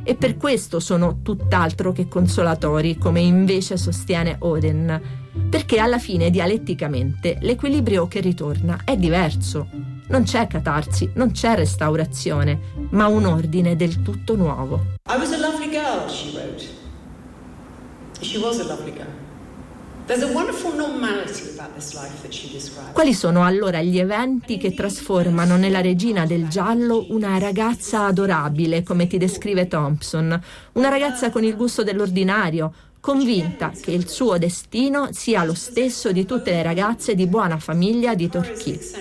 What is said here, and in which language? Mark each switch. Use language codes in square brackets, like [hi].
[it] E per questo sono tutt'altro che consolatori, come invece sostiene Auden. Perché alla fine, dialetticamente, l'equilibrio che ritorna è diverso. Non c'è catarsi, non c'è restaurazione, ma un ordine del tutto nuovo. [en] I was a lovely girl, she wrote. She was a lovely girl. There's a wonderful normality about this life that she described. [it] Quali sono allora gli eventi che trasformano nella regina del giallo una ragazza adorabile, come ti descrive Thompson? Una ragazza con il gusto dell'ordinario, convinta che il suo destino sia lo stesso di tutte le ragazze di buona famiglia di Torquay.